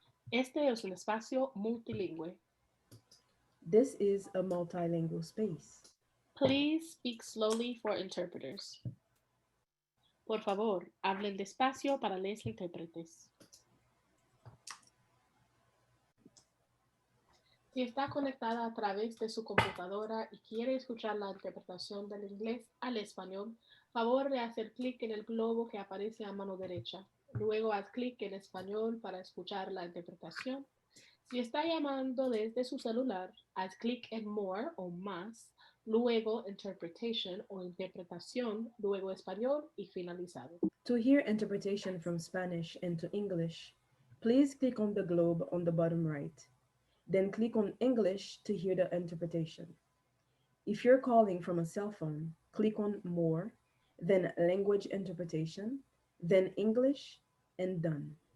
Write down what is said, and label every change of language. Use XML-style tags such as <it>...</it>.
<es>Este es un espacio multilingüe.</es> <en>This is a multilingual space. Please speak slowly for interpreters.</en> <es>Por favor, hablen despacio para los intérpretes. Si está conectada a través de su computadora y quiere escuchar la interpretación del inglés al español, favor de hacer clic en el globo que aparece a mano derecha. Luego haz clic en español para escuchar la interpretación. Si está llamando desde su celular, haz clic en More o Más, luego Interpretation o Interpretación, luego Español y finalizado.</es> <en>To hear interpretation from Spanish into English, please click on the globe on the bottom right. Then click on English to hear the interpretation. If you're calling from a cell phone, click on More, then Language Interpretation, then English, and done.</en>